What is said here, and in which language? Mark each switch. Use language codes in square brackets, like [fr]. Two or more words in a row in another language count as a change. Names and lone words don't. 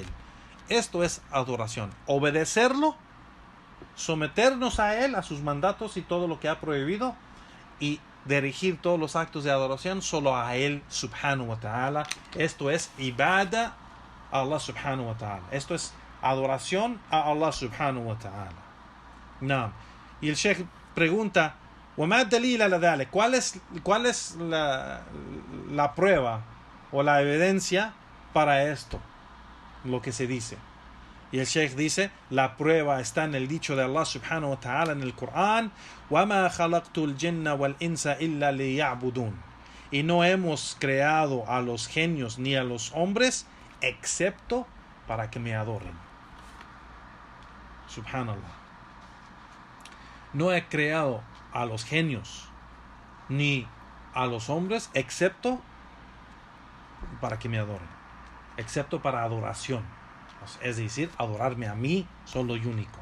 [es] Esto es adoración. Obedecerlo, someternos a Él, a sus mandatos y todo lo que ha prohibido, y dirigir todos los actos de adoración solo a Él [ar] سبحانه وتعالى. [es] Esto es ibada a [ar] الله سبحانه وتعالى. [es] Esto es adoración a [ar] الله سبحانه وتعالى. [es] No. Y el Sheikh pregunta, ¿cuál es la prueba o la evidencia para esto? Lo que se dice. Y el Sheikh dice, la prueba está en el dicho de [ar] الله سبحانه وتعالى [es] en el Corán, [ar] وَمَا خَلَقْتُ الْجِنَّ وَالْإِنسَ إِلَّا لِيَعْبُدُونَ. [es] Y no hemos creado a los genios ni a los hombres excepto para que me adoren. Subhanallah. No he creado a los genios ni a los hombres excepto para que me adoren, excepto para adoración, es decir, adorarme a mí solo y único.